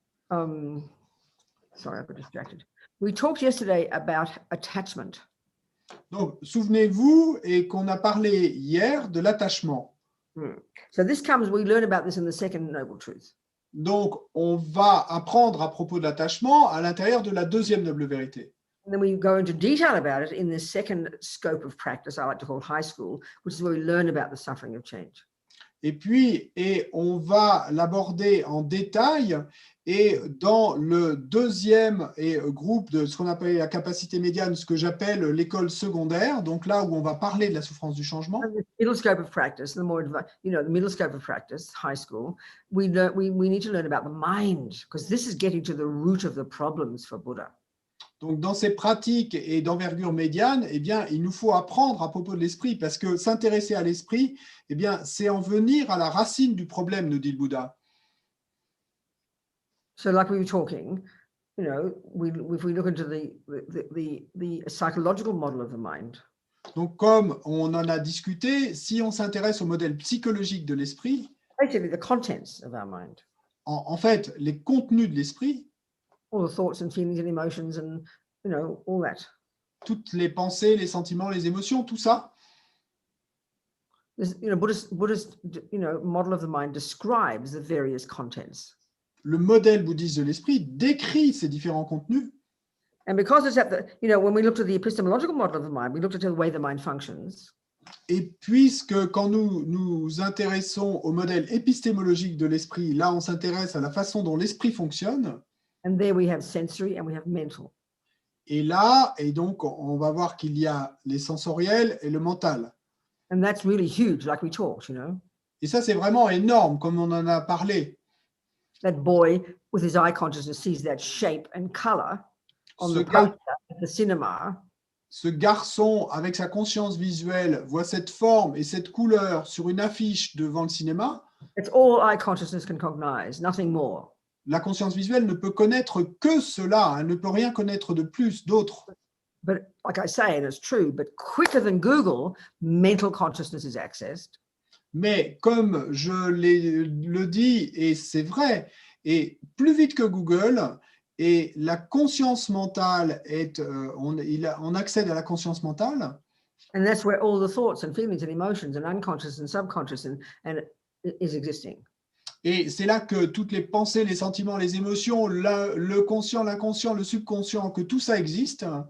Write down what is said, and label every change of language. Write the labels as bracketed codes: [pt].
[en] sorry, I got distracted. We talked yesterday about attachment. [fr] Donc, souvenez-vous et qu'on a parlé hier de l'attachement. [en] So this comes, we learn about this in the second noble truth. [fr] Donc, on va apprendre à propos de l'attachement à l'intérieur de la deuxième noble vérité. [en] And then we go into detail about it in the second scope of practice, I like to call high school, which is where we learn about the suffering of change. [fr] Et puis, on va l'aborder en détail. Et dans le deuxième groupe de ce qu'on appelle la capacité médiane, ce que j'appelle l'école secondaire, donc là où on va parler de la souffrance du changement. [en] And the middle scope of practice, the more, the middle scope of practice, high school, we need to learn about the mind, because this is getting to the root of the problems for Buddha. [fr] Donc, dans ces pratiques et d'envergure médiane, eh bien, il nous faut apprendre à propos de l'esprit, parce que s'intéresser à l'esprit, eh bien, c'est en venir à la racine du problème, nous dit le Bouddha. [en] So, like we were talking, if we look into the psychological model of the mind. [fr] Donc, comme on en a discuté, si on s'intéresse au modèle psychologique de l'esprit, [en] basically the contents of our mind. [fr] En fait, les contenus de l'esprit, [en] all the thoughts and feelings and emotions and, all that. [fr] Toutes les pensées, les sentiments, les émotions, tout ça. [en] This, Buddhist, model of the mind describes the various contents. [fr] Le modèle bouddhiste de l'esprit décrit ces différents contenus. [en] And because it's at the, when we looked at the epistemological model of the mind, we looked at the way the mind functions. [fr] Et puisque quand nous nous intéressons au modèle épistémologique de l'esprit, là on s'intéresse à la façon dont l'esprit fonctionne. [en] And there we have sensory and we have mental. [fr] Et là, et donc on va voir qu'il y a les sensoriels et le mental. [en] And that's really huge, like we talked, [fr] Et ça c'est vraiment énorme, comme on en a parlé. [en] That boy with his eye consciousness sees that shape and color on the poster at the cinema. [fr] Ce garçon, avec sa conscience visuelle, voit cette forme et cette couleur sur une affiche devant le cinéma. [en] It's all eye consciousness can cognize, nothing more. [fr] La conscience visuelle ne peut connaître que cela, elle ne peut rien connaître de plus, d'autre. [en] But like I say, and it's true, but quicker than Google, mental consciousness is accessed. [fr] Mais comme je le dis, et c'est vrai, et plus vite que Google, et la conscience mentale on accède à la conscience mentale. [en] And that's where all the thoughts and feelings and emotions and unconscious and subconscious and is existing. [fr] Et c'est là que toutes les pensées, les sentiments, les émotions, le conscient, l'inconscient, le subconscient, que tout ça existe.